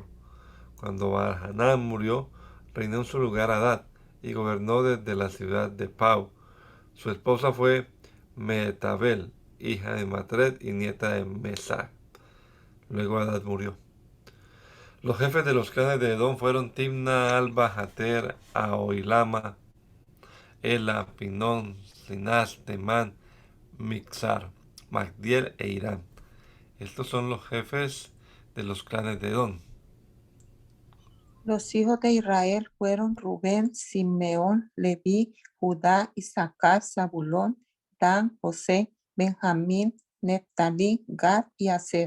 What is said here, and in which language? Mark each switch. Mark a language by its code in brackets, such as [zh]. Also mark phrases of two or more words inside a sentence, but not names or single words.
[es] Cuando Baal Hanán murió, reinó en su lugar Hadad, y gobernó desde la ciudad de Pau. Su esposa fue Mehetabel, hija de Matred y nieta de Mesac. Luego Hadad murió. Los jefes de los clanes de Edom fueron Timna, Alba, Jater, Ahoilama, Ela, Pinón, Sinás, Temán, Mixar, Magdiel e Irán. Estos son los jefes de los clanes de Edom. Los hijos de Israel fueron Rubén, Simeón, Leví, Judá, Isaacar, Zabulón, Dan, José, Benjamín, Neftalí, Gad y Aser.